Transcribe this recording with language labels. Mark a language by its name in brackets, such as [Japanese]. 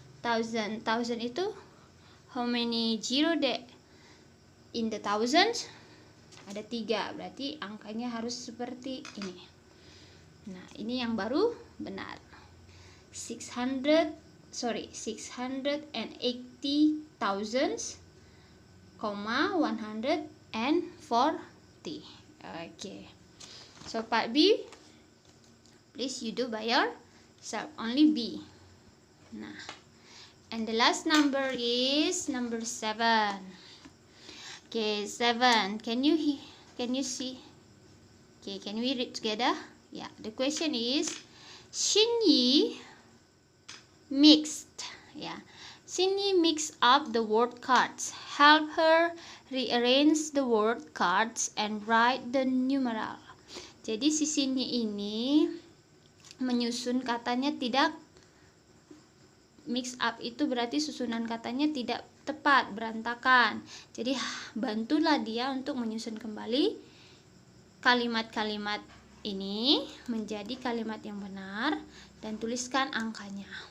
[English] 1000 itu how many zero that in the thousands? [Indonesian] Ada 3, berarti angkanya harus seperti ini. Nah, ini yang baru benar. 680,000, comma 140. Okay. [English] So part B, please you do by yourself, only B. Nah, and the last number is number 7. Okay, 7. Can you see? Okay, can we read together? Yeah, the question is, Xinyi mixed. Yeah, Xinyi mixed up the word cards. Help her rearrange the word cards and write the numeral. [Indonesian] Jadi si Xinyi ini menyusun katanya tidak mix up, itu berarti susunan katanya tidak tepat, berantakan. Jadi bantulah dia untuk menyusun kembali kalimat-kalimat ini menjadi kalimat yang benar dan tuliskan angkanya.